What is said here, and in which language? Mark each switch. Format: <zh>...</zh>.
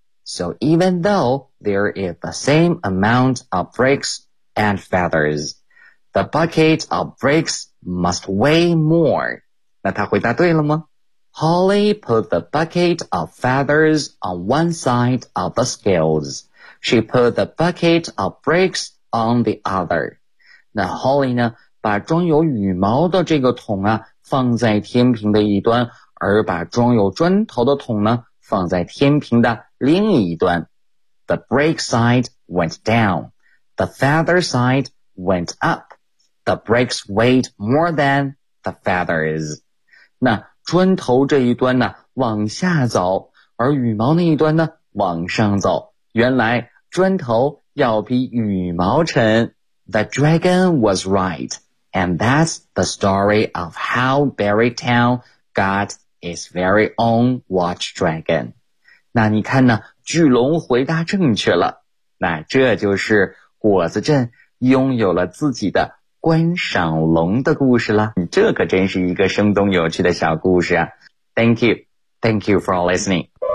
<en>So even though there is the same amount of bricks and feathers, the bucket of bricks must weigh more.</en> <zh>那他回答对了吗？</zh> <en>Holly put the bucket of feathers on one side of the scales. She put the bucket of bricks on the other.</en> <zh>那 Holly 呢，把装有羽毛的这个桶啊放在天平的一端，而把装有砖头的桶呢放在天平的另一端。</zh> <en>The brick side went down. The feather side went up. The bricks weighed more than the feathers.</en> <zh>那砖头这一端呢往下走，而羽毛那一端呢往上走。原来砖头要比羽毛沉。</zh> <en>The dragon was right. And that's the story of how Berrytown got its very own watch dragon.</en> <zh>那你看呢，巨龙回答正确了。那这就是果子镇拥有了自己的观赏龙的故事了。这可真是一个生动有趣的小故事啊。</zh> <en>Thank you. Thank you for listening.</en>